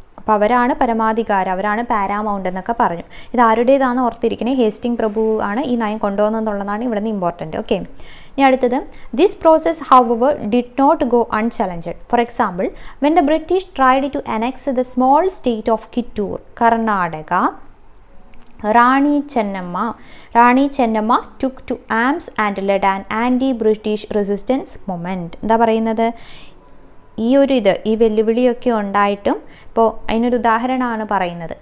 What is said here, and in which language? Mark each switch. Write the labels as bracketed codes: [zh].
[ml] അപ്പോൾ അവരാണ് പരമാധികാരം, അവരാണ് പാരാമൗണ്ട് എന്നൊക്കെ പറഞ്ഞു. ഇത് ആരുടേതാണ് ഓർത്തിരിക്കണേ? ഹേസ്റ്റിംഗ് പ്രഭു ആണ് ഈ നയം കൊണ്ടുവന്നെന്നുള്ളതാണ് ഇവിടെ നിന്ന് ഇമ്പോർട്ടൻറ്റ്. ഓക്കെ, ഇനി അടുത്തത് [en] This process however did not go unchallenged. For example, when the British tried to annex the small state of Kittur Karnataka Rani Chennamma took to arms and led an anti-British resistance movement. [ml] എന്താ പറയുന്നത്? ഈ വെല്ലുവിളിയൊക്കെ ഉണ്ടായിട്ടും ഇപ്പോൾ അതിനൊരു ഉദാഹരണമാണ് പറയുന്നത്.